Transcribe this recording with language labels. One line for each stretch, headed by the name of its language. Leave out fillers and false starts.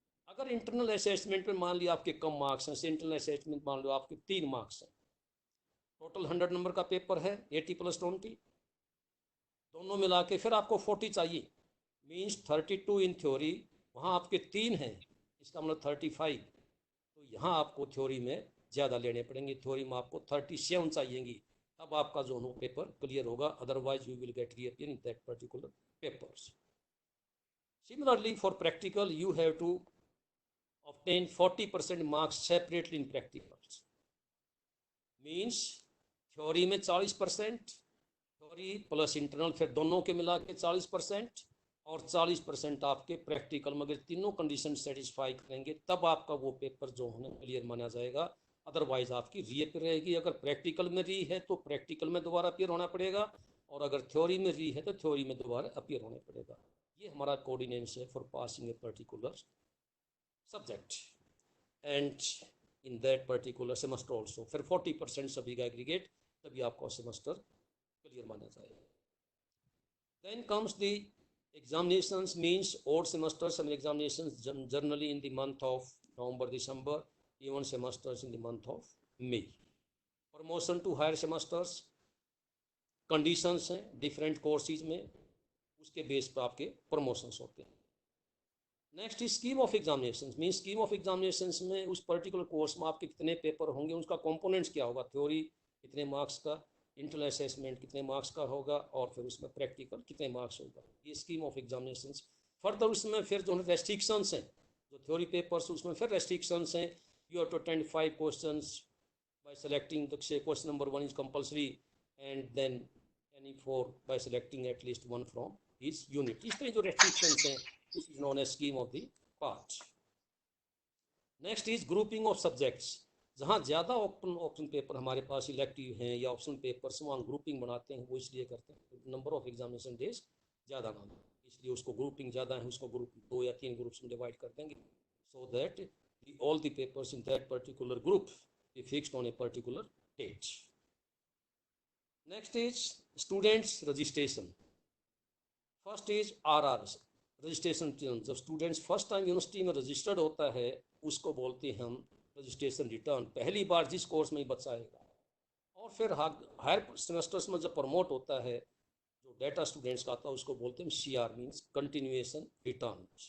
Hindi: अगर internal assessment में मान लिया आपके कम मार्क्स हैं, इंटरनल असेसमेंट मान लो आपके 3 मार्क्स हैं, टोटल 100 नंबर का पेपर है, 80 + 20, दोनों मिला के फिर आपको 40 चाहिए, मीन्स 32 इन थ्योरी, वहाँ आपके 3 हैं, इसका मतलब 35। तो यहाँ आपको थ्योरी में ज़्यादा लेने पड़ेंगे, थ्योरी में आपको 37 चाहिएंगी, तब आपका जो है पेपर क्लियर होगा,
English: Otherwise you will get reappear in that particular papers. Similarly, for practical, you have to obtain 40% marks separately in practicals.
Hindi: Means theory में 40%, थ्योरी प्लस इंटरनल, फिर दोनों के मिला के 40%, और 40% आपके प्रैक्टिकल में। अगर तीनों कंडीशन सेटिस्फाई करेंगे तब आपका वो पेपर जो है क्लियर माना जाएगा, अदरवाइज आपकी रीअपियर रहेगी। अगर प्रैक्टिकल में री है तो प्रैक्टिकल में दोबारा अपीयर होना पड़ेगा, और अगर थ्योरी में री है तो थ्योरी में दोबारा अपीयर होना पड़ेगा। ये हमारा कोऑर्डिनेशन है
English: For passing a particular subject and in that particular semester also.
Hindi: फिर 40% सभी का एग्रीगेट, तभी आपका सेमेस्टर क्लियर माना जाएगा।
English: Then comes the examinations, means odd semesters and examinations generally in the month of November, December, even semesters in the month of May. Promotion to higher semesters,
Hindi: conditions हैं different courses में, उसके base पर आपके promotions होते हैं। Next is scheme of examinations, mean scheme of examinations में उस particular course में आपके कितने पेपर होंगे, उसका कंपोनेंट्स क्या होगा, थ्योरी कितने मार्क्स का, इंटरनल असेसमेंट कितने मार्क्स का होगा, और फिर उसमें प्रैक्टिकल कितने मार्क्स होगा, ये स्कीम ऑफ एग्जामिनेशंस। फर्दर उसमें फिर जो है रेस्ट्रिक्शंस हैं, जो थ्योरी पेपर्स उसमें फिर रेस्ट्रिक्शंस हैं।
English: You have to attend 5 questions by selecting the question number 1 is compulsory, and then any 4 by selecting at least 1 from each unit.
Hindi: इस तरह जो रेस्ट्रिक्शंस हैं,
English: this is known as scheme of the part. Next is grouping of subjects.
Hindi: जहाँ ज़्यादा option paper हमारे पास elective हैं या option papers, वहाँ ग्रुपिंग बनाते हैं। वो इसलिए करते हैं नंबर ऑफ एग्जामिनेशन डेज ज़्यादा ना हो, इसलिए उसको ग्रुपिंग ज़्यादा है, उसको ग्रुप 2 या 3 ग्रुप्स में डिवाइड कर देंगे,
English: So that all the papers in that particular group be fixed on a particular date. Next is students registration. First is RR registration.
Hindi: जब स्टूडेंट्स फर्स्ट टाइम यूनिवर्सिटी में registered होता है उसको बोलते हैं हम रजिस्ट्रेशन रिटर्न, पहली बार जिस कोर्स में ही बच्चा आएगा। और फिर हायर सेमेस्टर्स में जब प्रमोट होता है, जो डेटा स्टूडेंट्स का आता है उसको बोलते हैं CR, मीन्स कंटिन्यूएशन रिटर्न।